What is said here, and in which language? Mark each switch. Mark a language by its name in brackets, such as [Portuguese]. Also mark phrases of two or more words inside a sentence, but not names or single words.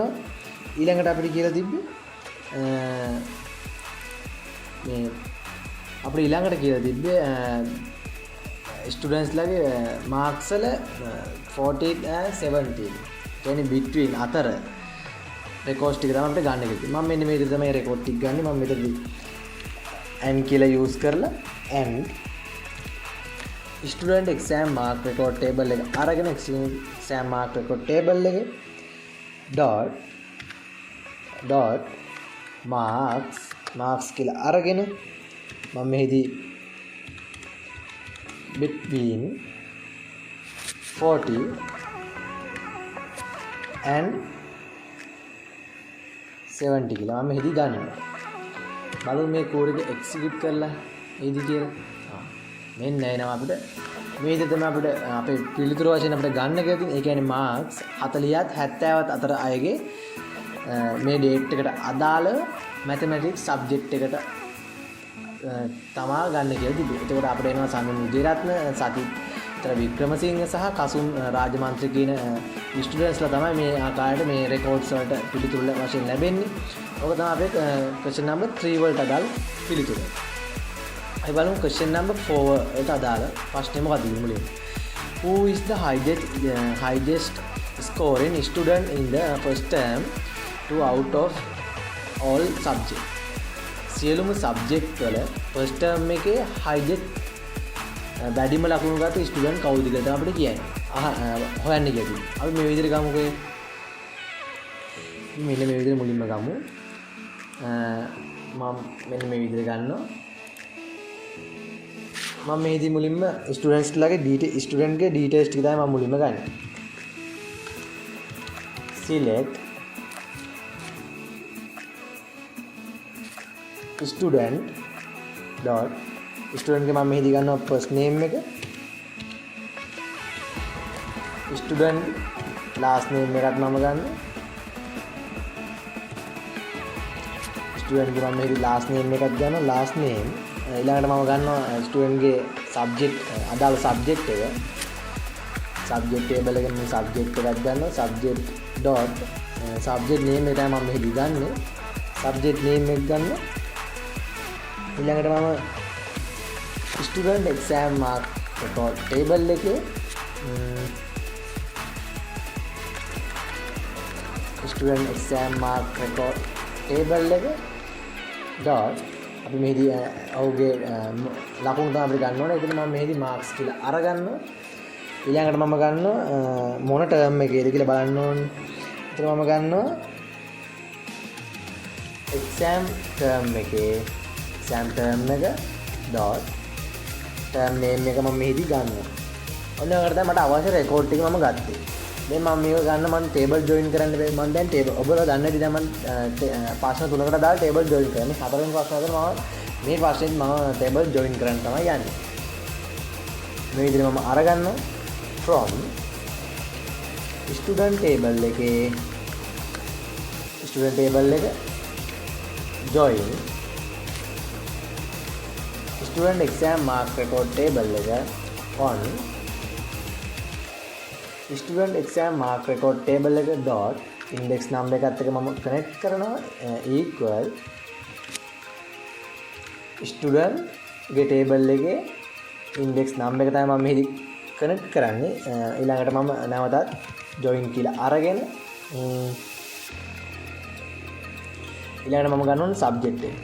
[Sinhala] ඊළඟට අපිට කියලා තිබ්බේ මේ අපිට ඊළඟට කියලා තිබ්බේ ස්ටුඩන්ට්ස් ලගේ මාක්ස් වල 14 and 17 කියන්නේ between අතර රෙකෝඩ්ස් ටික තමයි අපිට ගන්න කියලා. මම මෙන්න මේ විදිහට තමයි රෙකෝඩ් ටික ගන්න. මම මෙතනදී and කියලා යූස් කරලා [English] and student exam mark record table [Sinhala] එක අරගෙන [English] exam mark record table [Sinhala] එකේ [English] dot marks [Sinhala] කියලා අරගෙන මම මෙහිදී [English] between 40 and 70 [Sinhala] කියලා මම මෙහිදී ගන්නවා. බලමු මේ කෝඩ් එක එක්සිකියුට් කරලා එයිද කියලා. මෙන්න එනවා අපිට මේ විදිහට තමයි අපිට අපේ පිළිතුරු වශයෙන් අපිට ගන්න කියලා තියෙන්නේ. ඒ කියන්නේ මාක්ස් 40ත් 70ත් අතර අයගේ මේ ඩේට් එකට අදාළ [English] mathematics subject [Sinhala] එකට තමා ගන්න කියලා තිබුණා. එතකොට අපිට එනවා සමින් විජේරත්න, සතිත්‍ර වික්‍රමසිංහ සහ කසුන් රාජමන්ත්‍රී කියන ස්ටුඩන්ට්ස්ලා තමයි මේ ආකාරයට මේ රෙකෝඩ්ස් වලට පිළිතුරු වශයෙන් ලැබෙන්නේ. ඔක තමයි අපේ [English] question number 3 [Sinhala] වලට අදාළ පිළිතුර. අපි බලමු [English] question number 4 [Sinhala] එකට අදාළ ප්‍රශ්නේ මොකක්ද මුලින්ම. [English] Who is the highest scoring student in the first term to out of all subjects? [Sinhala] සියලුම සබ්ජෙක්ට් වල [English] first term [Sinhala] එකේ highest වැඩිම ලකුණු ගත්ත ස්ටුඩන්ට් කවුද කියලා අපිට කියන්නේ. හොයන්න කියලා. අපි මේ විදිහට ගමුකෝ. මෙන්න මේ විදිහට මුලින්ම ගමු. මම මෙන්න මේ විදිහට ගන්නවා. මම මේදී මුලින්ම ස්ටුඩන්ට්ස් ලගේ ස්ටුඩන්ට්ගේ ඩීටේල්ස් ටික තමයි මම මුලින්ම ගන්න. [English] select student dot student [Sinhala] ගේ මම මෙහිදී ගන්නවා [English] first name [Sinhala] එක, [English] student last name [Sinhala] එකත් මම ගන්නවා. student ගේ මම මෙහිදී [English] last name [Sinhala] එකත් ගන්නවා. [English] last name [Sinhala] ඊළඟට මම ගන්නවා student ගේ subject අදාළ subject එක. [English] subject table [Sinhala] එකෙන් මේ subject එකක් ගන්නවා. [English] subject dot subject name [Sinhala] එක තමයි මම මෙහිදී ගන්නෙ. [English] subject name [Sinhala] එක ගන්නවා. ඊළඟට මම [English] student exam mark record table [Sinhala] එකේ [English] student exam mark record table [Sinhala] එක dot අපි මෙහිදී ඔහුගේ ලකුණු තමයි අපිට ගන්න ඕනේ. ඒකට මම මෙහිදී marks කියලා අරගන්නවා. ඊළඟට මම ගන්නවා මොන term එකේද කියලා බලන්න ඕනේ. ඒකට මම ගන්නවා [English] exam term [Sinhala] එකේ [English] exam term [Sinhala] එක [English] dot term name [Sinhala] එක මම මෙහිදී ගන්නවා. ඔන්න ඔකට තමයි මට අවශ්‍ය රෙකෝඩ් ටික මම ගත්තේ. දැන් මම මේක ගන්න මම [English] table join [Sinhala] කරන්න බෑ. මම දැන් ටේබල් ඔබලා දන්නේ නැති දැන් මම ප්‍රශ්න තුනකට දාලා [English] table join [Sinhala] කරන්නේ. හතරවෙනි ප්‍රශ්නයට මම මේ ප්‍රශ්නෙත් මම [English] table join [Sinhala] කරන්න තමයි යන්නේ. මේ විදිහට මම අරගන්නවා [English] from student table [Sinhala] එකේ [English] student table [Sinhala] එක join [English] student exam mark record table [Sinhala] එක [English] on student exam mark record table [Sinhala] එක [English] dot index number [Sinhala] එකත් එක්ක මම connect කරනවා [English] equal student [Sinhala] ගේ table එකේ [English] index number [Sinhala] එක තමයි මම මෙහි connect කරන්නේ. ඊළඟට මම නැවතත් join කියලා අරගෙන ඊළඟට මම ගන්න ඕනේ subject එක.